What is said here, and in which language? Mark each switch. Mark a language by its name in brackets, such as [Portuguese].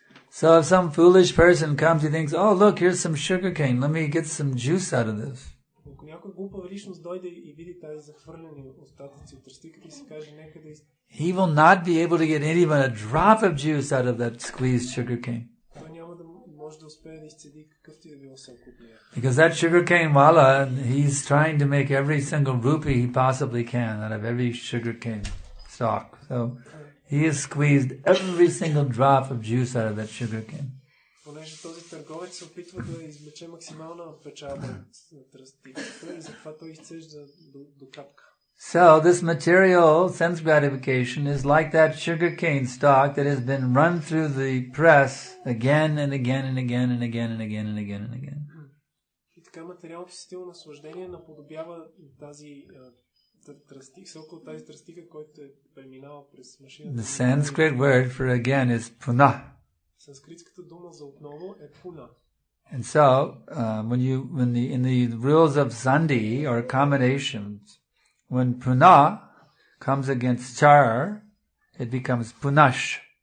[English] So if some foolish person comes, he thinks, oh look, here's some sugar cane. Let me get some juice out of this. [Bulgarian] Ако някой глупава личност дойде и види тази захвърлени остатъци от тръстиката и си каже, нека да [English] he will not be able to get even a drop of juice out of that squeezed sugar cane. [Bulgarian] той няма да може да успее да изцеди какъвто и да било сок от нея. [English] Because that sugar cane wala, he's trying to make every single rupee he possibly can out of every sugar cane stalk. So he has squeezed every single drop of juice out of that sugar cane. [Bulgarian] Понеже този търговец се опитва да извлече максимална печалба от тръстиката и затова той изцежда до капка. [English] So this material sense gratification is like that sugarcane stalk that has been run through the press again and again and again and again and again and again and again. [Bulgarian] И така материалното стилно наслаждение наподобява тази тръстик, сокъл тази тръстика, който е преминал през машината. [English] The Sanskrit word for again is puna. [Bulgarian] Санскритската дума за отново е пуна. [English] And so in the rules of sandhi or combinations, when puna comes against char, it becomes punash.